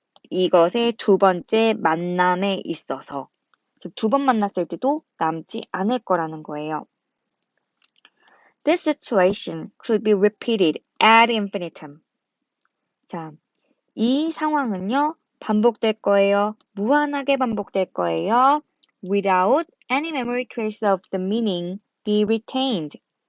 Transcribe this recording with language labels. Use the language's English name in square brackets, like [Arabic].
[Korean] 이것의 두 번째 만남에 있어서. 즉, 두 번 만났을 때도 남지 않을 거라는 거예요. [English] This situation could be repeated ad infinitum. [Korean] 자, 이 상황은요, 반복될 거예요. 무한하게 반복될 거예요. [English] Without any memory trace of the meaning be retained.